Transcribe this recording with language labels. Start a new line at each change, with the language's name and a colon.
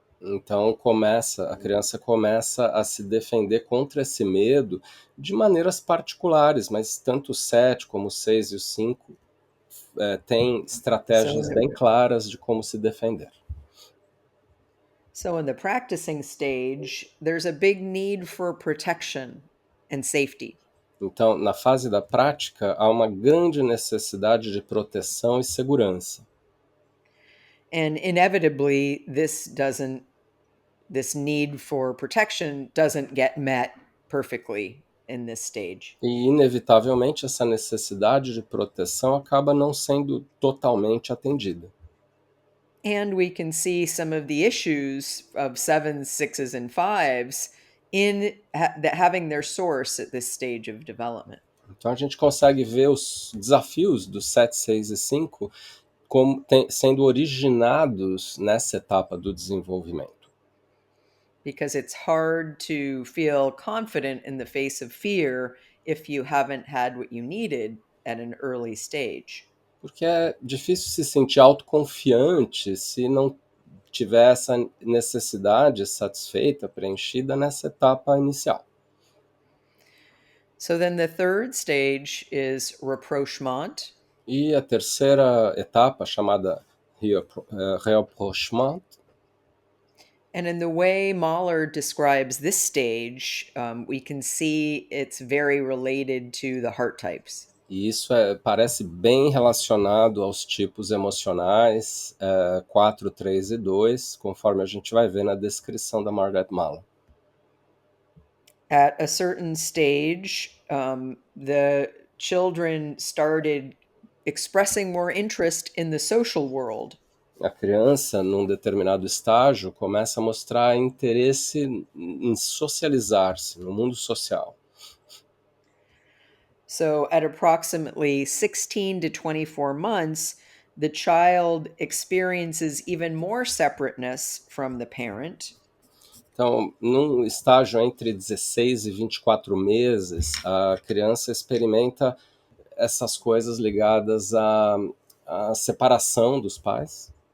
Portuguese: Então a criança começa a se defender contra esse medo de maneiras particulares, mas tanto o 7 como o 6 e o 5 têm estratégias bem claras de como se defender.
English: So in the practicing stage, there's a big need for protection and safety.
Portuguese: Então, na fase da prática, há uma grande necessidade de proteção e segurança.
English: And inevitably, this doesn't this need for protection doesn't get met perfectly in this stage.
Portuguese: E, inevitavelmente, essa necessidade de proteção acaba não sendo totalmente atendida.
English: And we can see some of the issues of sevens, sixes, and fives in having their source at this stage of development.
Portuguese: Então, a gente consegue ver os desafios do 7, 6 e 5 como sendo originados nessa etapa do desenvolvimento.
English: Because it's hard to feel confident in the face of fear if you haven't had what you needed at an early stage.
Portuguese: Porque é difícil se sentir autoconfiante se não tiver essa necessidade satisfeita, preenchida nessa etapa inicial.
English: So then the third stage is rapprochement.
Portuguese: E a terceira etapa, chamada rapprochement,
English: And in the way Mahler describes this stage, we can see it's very related to the heart types.
Portuguese: e isso parece bem relacionado aos tipos emocionais 4, 3 e 2, conforme a gente vai ver na descrição da Margaret Mahler.
English: At a certain stage, the children started expressing more interest in the social world.
Portuguese: A criança, num determinado estágio, começa a mostrar interesse em socializar-se, no mundo social.
English: So, at approximately 16 to 24 months, the child experiences even more separateness from the parent.
Portuguese: Então, num estágio entre 16 e 24 meses, a criança experimenta essas coisas ligadas à separação dos pais.